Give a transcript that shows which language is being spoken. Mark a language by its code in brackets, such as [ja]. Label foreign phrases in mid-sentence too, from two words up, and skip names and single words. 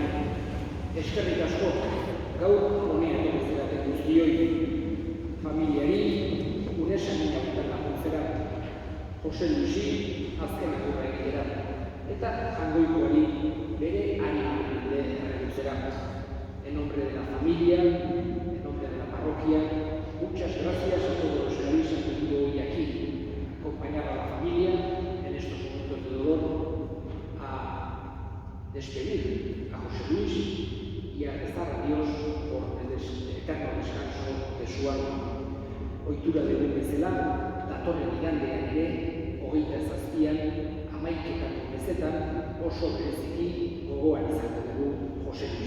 [eu] Eskerrik asko gaur honea etorri zareten guztioi, familiari gure samina honetan laguntzera, Jose Luisi azken agurra egitera, eta Jangoikoari bere animaren alde erregutzera. [es] En nombre de la familia, en nombre de la parroquia, muchas gracias a todos los que habéis acudido hoy aquí, a acompañar a la familia en estos momentos de dolor, a despedir a José Luis y a rezar a Dios por el eterno descanso de su alma. [eu] Ohitura dugun bezala, datorren igandean ere, 27an, 11etako mezetan oso bereziki gogoan izango dugu Jose Luis.